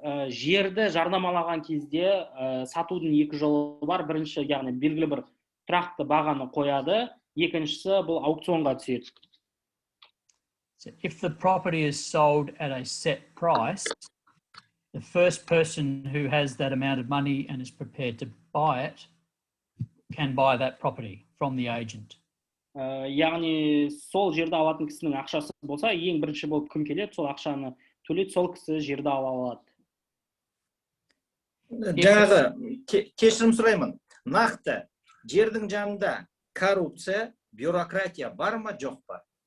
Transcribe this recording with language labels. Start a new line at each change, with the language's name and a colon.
Kazakh: Жерді жарнамалаған кезде сатудың екі жолы бар. Бірінші, яғни белгілі бір тұрақты бағаны қояды, екіншісі бұл аукционға түседі.
English: So if the property is sold at a set price, the first person who has that amount of money and is prepared to buy it can buy that property from the agent.
Kazakh: Яғни сол жерді алатын кісінің ақшасы болса, ең бірінші болып кім келеді, сол ақшаны төлейді, сол кісі жерді ала алады. Жаңағы кешірім сұраймын. Нақты жердің жанында коррупция, бюрократия бар ма, жоқ па?